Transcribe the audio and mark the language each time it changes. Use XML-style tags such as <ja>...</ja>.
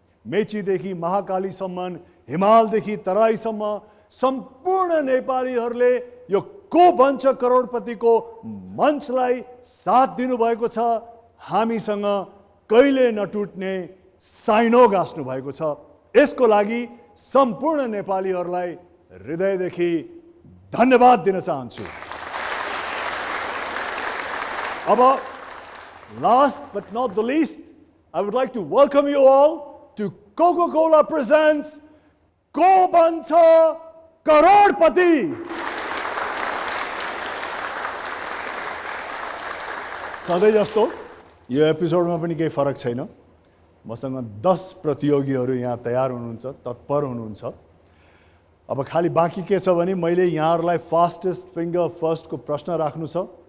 <ne>मेचीदेखि महाकालीसम्म, हिमालदेखि तराईसम्म सम्पूर्ण नेपालीहरूले यो को बन्छ करोडपतिको मञ्चलाई साथ दिनुभएको छ. हामीसँग कहिले नटुट्ने साइनो गाँस्नु भएको छ. यसको लागि सम्पूर्ण नेपालीहरूलाई हृदयदेखि धन्यवाद दिन चाहन्छु.</ne> <en>अब last but not the least, I would like to welcome you all to Coca-Cola presents Ko Bन्छ Crorepati.</en> <ne>सधैँ जस्तो यो एपिसोडमा पनि केही फरक छैन. मसँग 10 प्रतियोगीहरू यहाँ तयार हुनुहुन्छ, तत्पर हुनुहुन्छ. अब खाली बाँकी के छ भने मैले यहाँहरूलाई फास्टेस्ट फिङ्गर फर्स्टको प्रश्न राख्नु छ.</ne>